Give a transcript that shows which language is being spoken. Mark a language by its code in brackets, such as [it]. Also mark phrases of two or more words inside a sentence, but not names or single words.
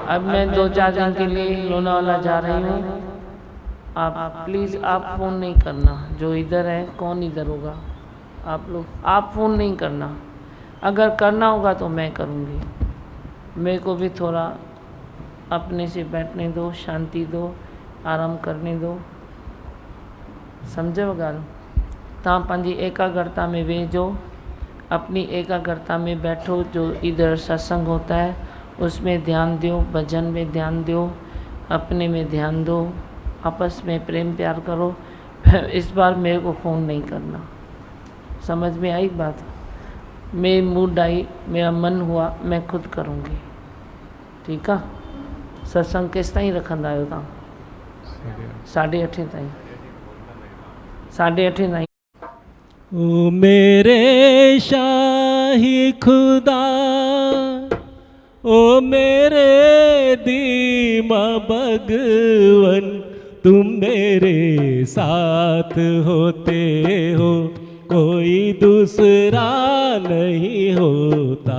[hi] अब मैं 2-4 दिन के लिए लोनावाला जा रही हूँ। आप प्लीज़ आप फ़ोन नहीं करना, जो इधर है, कौन इधर होगा, आप लोग, आप फ़ोन नहीं करना। अगर करना होगा तो मैं करूँगी। मेरे को भी थोड़ा अपने से बैठने दो, शांति दो, आराम करने दो, समझो ॻाल्हि। [sd] तव्हां पंहिंजी एकाग्रता में वेझो, [hi] अपनी एकाग्रता में बैठो। जो इधर सत्संग होता है उसमें ध्यान दो, भजन में ध्यान दो, अपने में ध्यान दो, आपस में प्रेम प्यार करो। इस बार मेरे को फ़ोन नहीं करना, समझ में आई बात? मेरी मूड आई, मेरा मन हुआ, मैं खुद करूँगी, ठीक है? [sd] सत्संग केस ताईं रखंदा आहियो तव्हां? 8:30 ताईं। 8:30 ताईं। [hi] ओ मेरे शाही खुदा, ओ मेरे दीमा भगवन, तुम मेरे साथ होते हो, कोई दूसरा नहीं होता।